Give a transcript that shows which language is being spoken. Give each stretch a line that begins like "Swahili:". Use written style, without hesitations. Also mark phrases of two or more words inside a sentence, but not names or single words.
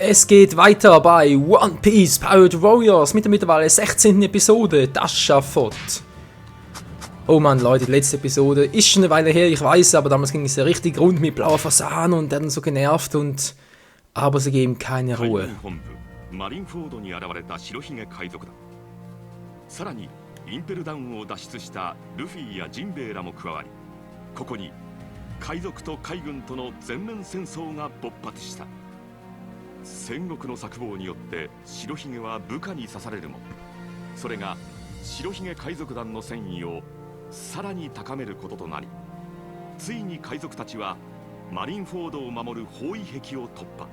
German: Es geht weiter bei One Piece Pirate Warriors mit der mittlerweile 16. Episode, das Schafott. Oh Mann, Leute, die letzte Episode ist schon eine Weile her, ich weiß, aber damals ging es ja richtig rund mit blauer Fasan und dann so genervt und... Aber sie geben keine Ruhe.
Japanese: マリンフォードに現れた白ひげ海賊団。さらにインペルダウンを脱出したルフィやジンベエらも加わり、ここに海賊と海軍との全面戦争が勃発した。戦国の策謀によって白ひげは部下に刺されるも、それが白ひげ海賊団の戦意をさらに高めることとなり、ついに海賊たちはマリンフォードを守る包囲壁を突破。